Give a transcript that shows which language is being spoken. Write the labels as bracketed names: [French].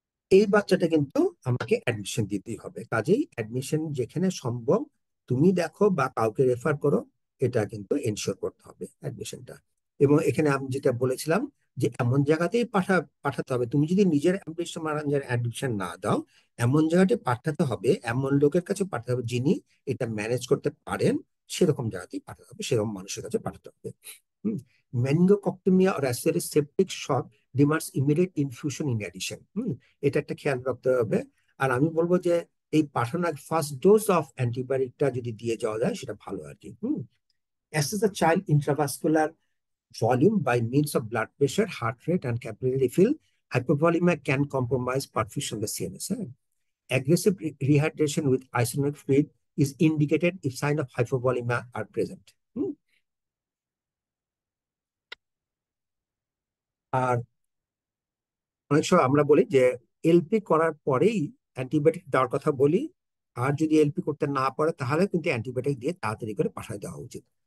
[Bangla] এই বাচ্চাটা কিন্তু আমাকে অ্যাডমিশন দিতেই হবে, কাজেই অ্যাডমিশন যেখানে সম্ভব তুমি দেখো বা কাউকে রেফার করো, এটা কিন্তু এনশিওর করতে হবে অ্যাডমিশনটা। এবং এখানে আমি যেটা বলেছিলাম যে এমন জায়গাতেই পাঠাতে হবে, তুমি যদি নিজের অ্যাডমিশন না দাও, এমন জায়গাতে পাঠাতে হবে, এমন লোকের কাছে পাঠাতে হবে যিনি এটা ম্যানেজ করতে পারেন, সেরকম জায়গাতেই পাঠাতে হবে, সেরকম মানুষের কাছে পাঠাতে হবে। [English] Meningococcemia or acute septic shock demands immediate infusion in addition. [Bangla] এটা একটা খেয়াল রাখতে হবে। আর আমি বলবো যে এই পাঠানোর ফার্স্ট ডোজ অফ অ্যান্টিবায়োটিকটা যদি দিয়ে যাওয়া যায় সেটা ভালো আর কি। [English] Assess the child intravascular volume by means of blood pressure, heart rate, and capillary refill. Hypovolemia can compromise perfusion of the CNS. Aggressive rehydration with isonic fluid is indicated if signs of hypovolemia are present. [Bangla] আর অনেক সময় আমরা বলি যে LP করার পরেই antibiotic দেওয়ার কথা বলি, আর যদি এলপি করতে না পারে তাহলে কিন্তু অ্যান্টিবায়োটিক দিয়ে তাড়াতাড়ি করে পাঠায় দেওয়া উচিত।